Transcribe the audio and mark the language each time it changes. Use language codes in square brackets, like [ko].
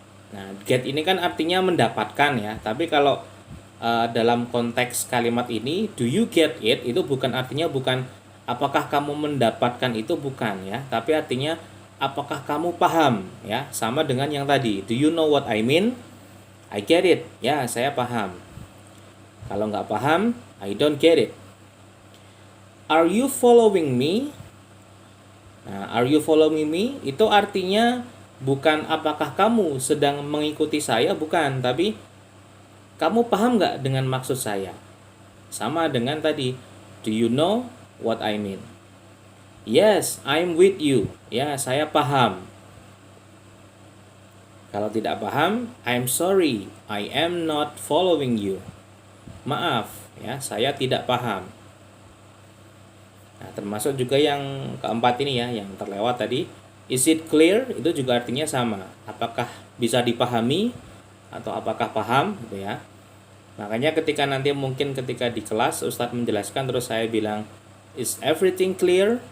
[id] Nah, get ini kan artinya mendapatkan ya. Tapi kalau dalam konteks kalimat ini, [en] do you get it? [id] Itu bukan artinya bukan apakah kamu mendapatkan itu, bukan ya. Tapi artinya apakah kamu paham ya, sama dengan yang tadi. [en] Do you know what I mean? I get it. [id] Ya, saya paham. Kalau nggak paham, [en] I don't get it. Are you following me? Nah, are you following me? [id] Itu artinya bukan apakah kamu sedang mengikuti saya, bukan. Tapi kamu paham nggak dengan maksud saya? Sama dengan tadi. [en] Do you know what I mean? Yes, I'm with you. [id] Ya, saya paham. Kalau tidak paham, [en] I'm sorry, I am not following you. [id] Maaf, ya, saya tidak paham. Nah, termasuk juga yang keempat ini ya, yang terlewat tadi. [en] Is it clear? [id] Itu juga artinya sama. Apakah bisa dipahami atau apakah paham gitu ya. Makanya ketika nanti mungkin ketika di kelas Ustadz menjelaskan terus saya bilang [en] is everything clear?